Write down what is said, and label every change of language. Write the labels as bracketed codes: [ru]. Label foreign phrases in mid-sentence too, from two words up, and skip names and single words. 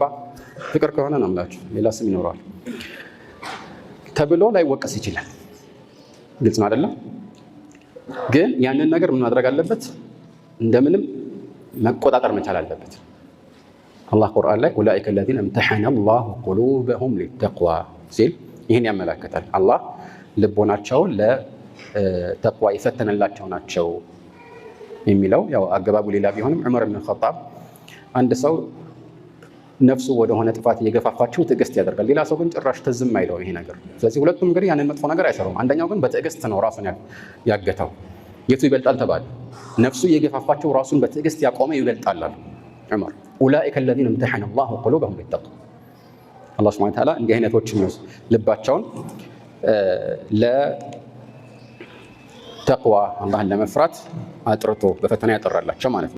[am] ፍቅር ከሆነ ነው የምላችሁ ሌላ ስም ይኖረዋል ተብሎ ላይወቀስ ይችላል። ግልጽ ነው አይደለም? ግን ያንን ነገር ምን ማድረግ አለበት? እንደምንም መቆጣጠር መቻል አለበት። አላህ ቁርአን ላይ ኡላኢከ [ar] الذين امتحن الله قلوبهم للتقوى [am] ሲል ይህን ያመለክታል። አላህ ልቦናቸውን ለተቅዋ የፈተነላቸው ናቸው የሚለው ያው አገባቡ ሌላ ቢሆንም ዑመር ብን ኸጣብ አንድ ሰው ነፍሱ ወደሆነ ጥፋት እየገፋፋቸው ትዕግስት ያደርጋል፣ ሌላ ሰው ግን ጭራሽ ትዝም አይለው ይሄ ነገር። ስለዚህ ሁለቱም እንግዲህ ያንን መጥፎ ነገር አይሰሩም። አንደኛው ግን በትዕግስት ነው ራሱን ያገተው። የቱ ይበልጣል ተባለ? ነፍሱ እየገፋፋቸው ራሱን በትዕግስት ያቆመ ይበልጣል አሉ ዑመር። ኡላኢከ [ar] الذين امتحن الله قلوبهم للتقوى [am] አላህ [ar] سبحانه وتعالى [am] እንዲህ አይነቶችን ልባቸውን ለተቅዋ አላህን ለመፍራት አጥርቶ በፈተና ያጠራላቸው ማለት ነው።